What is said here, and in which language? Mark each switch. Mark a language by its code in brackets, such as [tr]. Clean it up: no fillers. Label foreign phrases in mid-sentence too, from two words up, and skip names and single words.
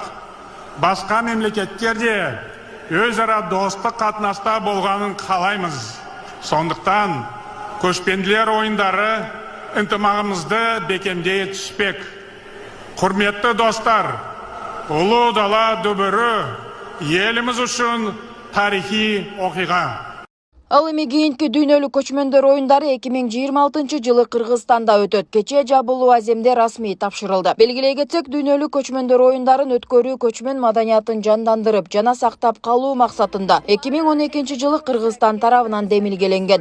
[kk] Басқа мемлекеттерде өзара достық қатынаста болғанын қалаймыз. Сондықтан көшпенділер ойындары ынтымағымызды бекемдей түспек. Құрметті достар, ұлы дала дүбірі еліміз үшін тарихи оқиға. [ky] Ал эми кийинки дүйнөлүк көчмөндөр оюндары 2026 жылы Кыргызстанда өтөт. Кечээ жабылуу аземде расмий тапшырылды. Белгилей кетсек, дүйнөлүк көчмөндөр оюндарын өткөрүү көчмөн маданиятын жандандырып жана сактап калуу максатында 2012 жылы Кыргызстан тарабынан демилгеленген.